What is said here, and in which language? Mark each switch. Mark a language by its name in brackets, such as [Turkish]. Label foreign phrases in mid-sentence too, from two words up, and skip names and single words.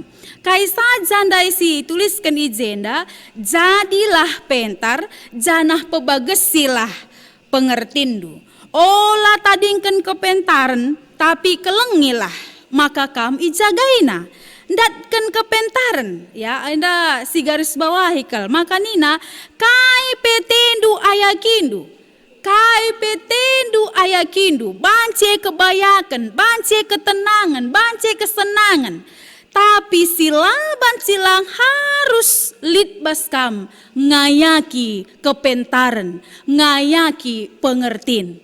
[Batak Karo] Kai saja ndai si tuliskan ijenda, jadilah pentar, janah pebagesilah pengertindu. Ola tadingken kepentaran tapi kelengilah maka kam ijagaina. Datken kepentaran ya anda si garis bawahi kal maka nina kai petendu ayakindu. Kai petendu ayakindu bance kebayakan, bance ketenangan, bance kesenangan. Tapi silang harus litbas kam ngayaki kepentaran, ngayaki pengertin.